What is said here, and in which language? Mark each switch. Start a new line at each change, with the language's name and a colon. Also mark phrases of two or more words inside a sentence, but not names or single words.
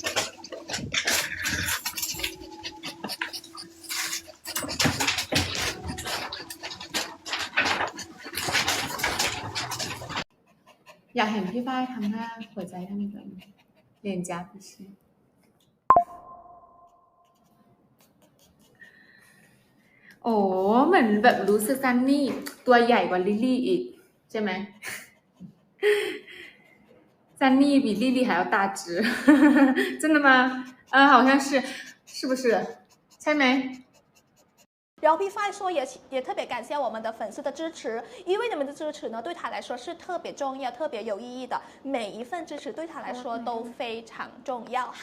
Thai: อยากเห็นพี่ฝ้ายทำหน้าหัวใจทำอีกแบบเรียนจ้าพี่ชิ โอ้เหมือนแบบรู้สึกซันนี่ตัวใหญ่กว่าลิลลี่อีกใช่ไหมซันนี่
Chinese: 比丽丽还要大只真的吗好像是不是
Thai: ใช่ไหม
Chinese: 然后 P5 说也特别感谢我们的粉丝的支持，因为你们的支持呢，对他来说是特别重要、特别有意义的。每一份支持对他来说都非常重要哈。